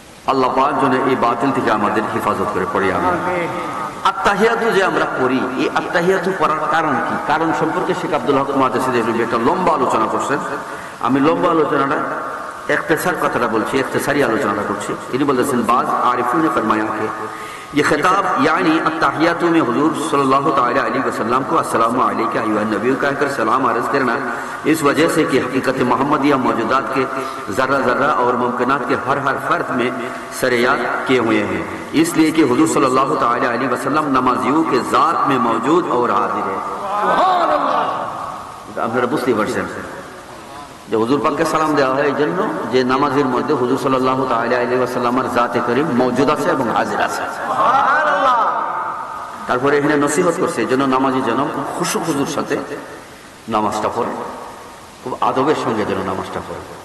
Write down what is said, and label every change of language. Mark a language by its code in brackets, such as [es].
[bn] আল্লাহ পাক যেন এই বাতিল থেকে আমাদের হেফাজত করে পড়ি। আমরা আত্তাহিয়াতু যে আমরা পড়ি, এই আত্তাহিয়াতু পড়ার কারণ কি? কারণ সম্পর্কে শেখ আব্দুল হক মুহাদ্দিস দেহলভী একটা লম্বা আলোচনা করছেন। আমি লম্বা আলোচনাটা इख्तिसार কথাটা বলছি, इख्तिसारी आलोचना করছি। তিনি বলেছেন [hi] बाज आरिफों ने फरमाया कि ये खिताब यानी अत्तहियातु में हुजूर सल्लल्लाहु तआला अलैहि वसल्लम को अस्सलामु अलैका अय्युहन नबी कहकर सलाम अर्ज करना इस वजह से कि हकीकत मोहम्मदिया मौजूदात के जर्रा जर्रा और मुमकिनात के हर हर फर्द में सरेयात किए हुए हैं, इसलिए कि हुजूर सल्लल्लाहु तआला अलैहि वसल्लम नमाजियों के जात में मौजूद और हाजिर है। सुभान अल्लाह। [bn] আপনারা বুঝতে পারছেন যে হুজুর পাককে সালাম দেওয়া হয় এই জন্য যে নামাজের মধ্যে হুজুর সাল্লাল্লাহু তাআলা আলাইহি ওয়াসাল্লামের জাতে করিম মওজুদ আছে এবং হাজির আছে। সুবহানাল্লাহ। তারপরে এখানে নসিহত করছে এই জন্য নামাজি যেন খুব খুশু খুজুর সাথে নামাজটা পড়ে, খুব আদবের সঙ্গে যেন নামাজটা পড়ে।